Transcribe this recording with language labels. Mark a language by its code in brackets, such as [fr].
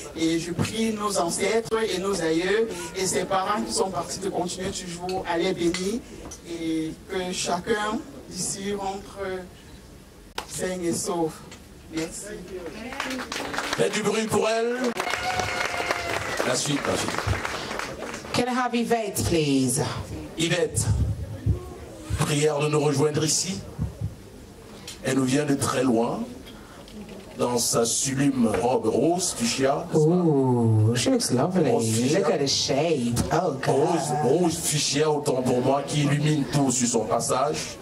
[fr] Et je prie nos ancêtres et nos aïeux et ses parents qui sont partis de continuer toujours à les bénir. Et que chacun d'ici rentre sain et sauf. Merci. Faites du bruit pour elle. La suite, la suite. [en] Can I have Yvette, please? [fr] Yvette, prière de nous rejoindre ici. Elle nous vient de très loin, dans sa sublime robe rose fuchsia. [en] Ooh, she looks lovely. [fr] Rose fuchsia. [en] Look at the shade. Oh, God. [fr] Rose fuchsia, autant pour moi, qui illumine tout sur son passage.